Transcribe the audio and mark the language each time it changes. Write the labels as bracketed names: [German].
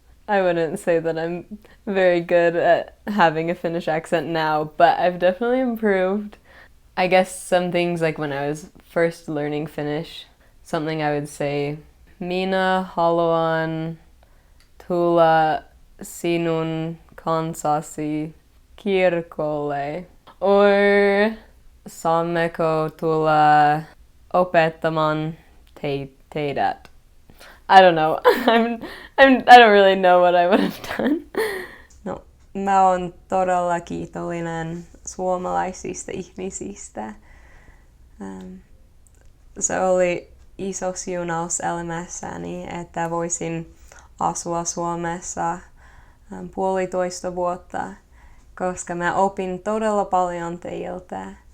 [English] I wouldn't say that I'm very good at having a Finnish accent now, but I've definitely improved. I guess some things, like when I was first learning Finnish, something I would say, [Finnish] Minä haluan tulla sinun kanssasi kirkolle. [English] Or [Finnish] saammeko tulla opettamaan teidät? [English] I don't know. I don't really know what I would have done. [Finnish] No, mä oon todella kiitollinen suomalaisista ihmisistä. Se oli iso siunaus elämässäni, että voisin asua Suomessa 1,5 vuotta, koska mä opin todella paljon teiltä.